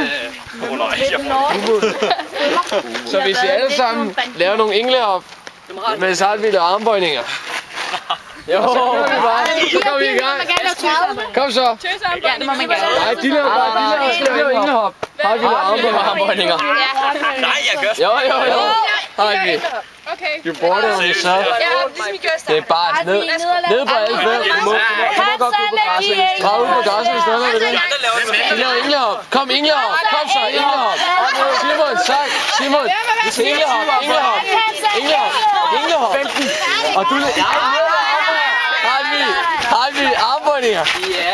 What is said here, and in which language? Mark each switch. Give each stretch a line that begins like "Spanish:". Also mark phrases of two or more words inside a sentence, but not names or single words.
Danish: Så hvis I alle sammen laver nogle englehop, med saltvildte armbøjninger. Jo, så går vi i gang. Kom så. Ja, det må man gerne. Nej, de laver englehop. Saltvildte armbøjninger. Nej, jeg gør. Jo. Hej, Okay.
English: you brought it on yourself.
Danish: Ja, ligesom I gør Det er bare ned på alle fem. Du må godt gå på græsset. Træd ud på græsset i stedet for det. Vi laver englehop. Kom, englehop. Kom så, englehop. Simon, tak. Simon. Englehop. Og du... Har vi armbøjninger? Ja.